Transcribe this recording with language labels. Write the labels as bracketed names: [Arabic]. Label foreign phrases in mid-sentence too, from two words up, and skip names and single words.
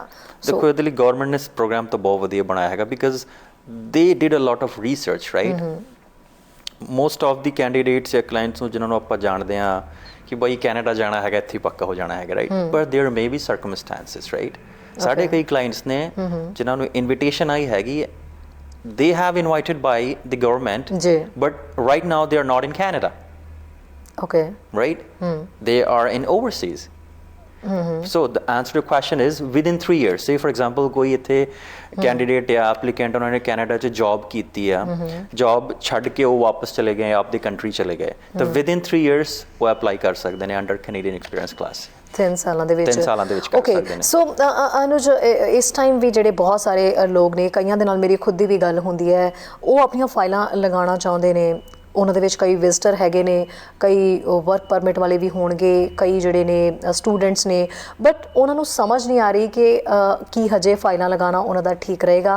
[Punjabi] ਦੇਖੋ, ਇਹਦੇ ਲਈ ਗਵਰਨਮੈਂਟ ਨੇ ਇਸ ਪ੍ਰੋਗਰਾਮ ਤਾਂ ਬਹੁਤ ਵਧੀਆ ਬਣਾਇਆ ਹੈਗਾ, [English] because they did a lot of research, [Punjabi] ਰਾਈਟ? [English] most of the candidates [Punjabi] ਜਾਂ ਕਲਾਇੰਟਸ ਨੂੰ ਜਿਨ੍ਹਾਂ ਨੂੰ ਆਪਾਂ ਜਾਣਦੇ ਹਾਂ ਕਿ ਬਈ ਕੈਨੇਡਾ ਜਾਣਾ ਹੈਗਾ, ਇੱਥੇ ਪੱਕਾ ਹੋ ਜਾਣਾ ਹੈਗਾ, ਰਾਈਟ? ਪਰ [English] there may be circumstances, [Punjabi] ਰਾਈਟ? ਸਾਡੇ ਕਈ ਕਲਾਇੰਟਸ ਨੇ ਜਿਨ੍ਹਾਂ ਨੂੰ ਇਨਵੀਟੇਸ਼ਨ ਆਈ ਹੈਗੀ, [English] they have invited by the government, but right now they are not in Canada. Okay. Right? They are in overseas. So the answer to the question is within 3 years. Say for example, [Punjabi] ਕੋਈ ਇੱਥੇ ਕੈਂਡੀਡੇਟ ਜਾਂ ਐਪਲੀਕੈਂਟ ਉਹਨਾਂ ਨੇ ਕੈਨੇਡਾ 'ਚ ਜੌਬ ਕੀਤੀ ਆ, ਜੌਬ ਛੱਡ ਕੇ ਉਹ ਵਾਪਸ ਚਲੇ ਗਏ, ਆਪਦੀ ਕੰਟਰੀ ਚਲੇ ਗਏ, ਤਾਂ [English] within 3 years [Punjabi] ਉਹ ਅਪਲਾਈ ਕਰ ਸਕਦੇ ਨੇ [English] under Canadian Experience Class. [Punjabi] 3 ਸਾਲਾਂ ਦੇ ਵਿੱਚ? 3 ਸਾਲਾਂ ਦੇ ਵਿੱਚ ਕਰ ਸਕਦੇ ਨੇ। ਸੋ ਅਨੁਜ, ਇਸ ਟਾਈਮ ਵੀ ਜਿਹੜੇ ਬਹੁਤ ਸਾਰੇ ਲੋਕ ਨੇ, ਕਈਆਂ ਦੇ ਨਾਲ ਮੇਰੀ ਖੁਦ ਦੀ ਵੀ ਗੱਲ ਹੁੰਦੀ ਹੈ, ਉਹ ਆਪਣੀਆਂ ਫਾਈਲਾਂ ਲਗਾਉਣਾ ਚਾਹੁੰਦੇ ਨੇ। ਉਹਨਾਂ ਦੇ ਵਿੱਚ ਕਈ ਵਿਜ਼ਟਰ ਹੈਗੇ ਨੇ, ਕਈ [English] work permit [Punjabi] ਵਾਲੇ ਵੀ ਹੋਣਗੇ, ਕਈ ਜਿਹੜੇ ਨੇ ਸਟੂਡੈਂਟਸ ਨੇ, ਬਟ ਉਹਨਾਂ ਨੂੰ ਸਮਝ ਨਹੀਂ ਆ ਰਹੀ ਕਿ ਕੀ ਹਜੇ ਫਾਈਲਾਂ ਲਗਾਉਣਾ ਉਹਨਾਂ ਦਾ ਠੀਕ ਰਹੇਗਾ।